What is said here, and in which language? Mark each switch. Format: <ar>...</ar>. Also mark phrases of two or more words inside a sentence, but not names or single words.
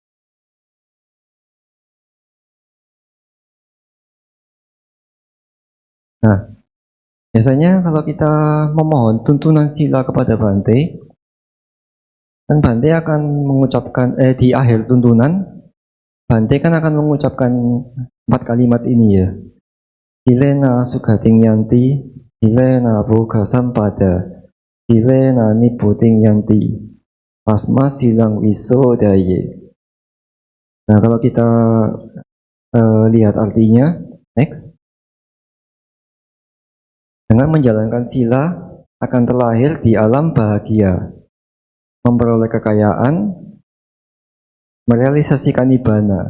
<id>Nah, biasanya kalau kita memohon tuntunan sila kepada Bante, dan Bante akan mengucapkan di akhir tuntunan, Bante kan akan mengucapkan 4 kalimat ini ya.</id> <pi>Silena sugating yanti, silena boga sampada, silena niputing yanti, pasma silang wisodaye.</pi> <id>Nah, kalau kita lihat artinya, next. Dengan menjalankan sila akan terlahir di alam bahagia, memperoleh kekayaan, merealisasikan nibbana.</id>